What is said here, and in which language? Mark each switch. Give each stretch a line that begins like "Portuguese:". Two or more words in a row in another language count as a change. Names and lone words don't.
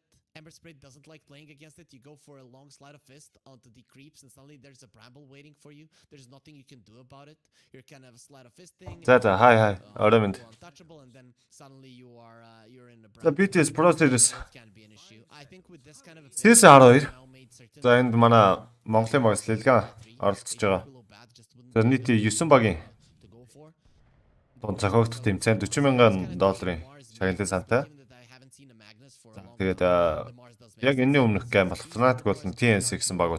English: Ember Spirit doesn't like playing against it. You go for a long slide of fist onto the creeps, and suddenly there's a bramble waiting for you. There's nothing you can do about it. You're kind of a slide of fist thing. Hi. Untouchable, and then suddenly you're in a bramble. BTS Pro series. Can be an issue. I think with this kind of Series 12.
Mongolian: За энд манай Монголын багс Lilgun оролцож байгаа. За нийт 9 багийн дунд зохиогдох тэмцээн $40,000 шагналын сантай. Тэгээд яг энэний өмнөх гейм болох Fnatic болон TNC гэсэн багууд.